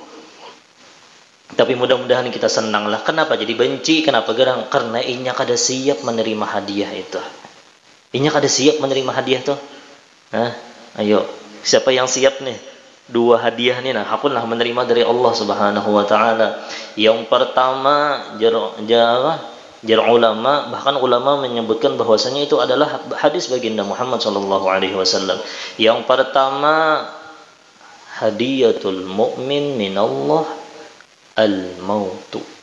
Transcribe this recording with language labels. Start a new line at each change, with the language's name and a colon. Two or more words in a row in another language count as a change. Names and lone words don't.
Indonesian: Tapi mudah-mudahan kita senanglah. Kenapa jadi benci? Kenapa gerang?
Banjar: Karena inya kada siap menerima hadiah itu. Inya kada siap menerima hadiah tuh.
Indonesian: Ayo, siapa yang siap nih? Dua hadiah nih, aku lah menerima dari Allah
Arabic: Subhanahu wa taala.
Indonesian: Yang pertama jar ulama, bahkan ulama menyebutkan bahwasanya itu adalah hadis baginda Muhammad
Arabic: sallallahu alaihi wasallam.
Indonesian: Yang pertama,
Arabic: hadiyatul mukmin minallah al-mautu.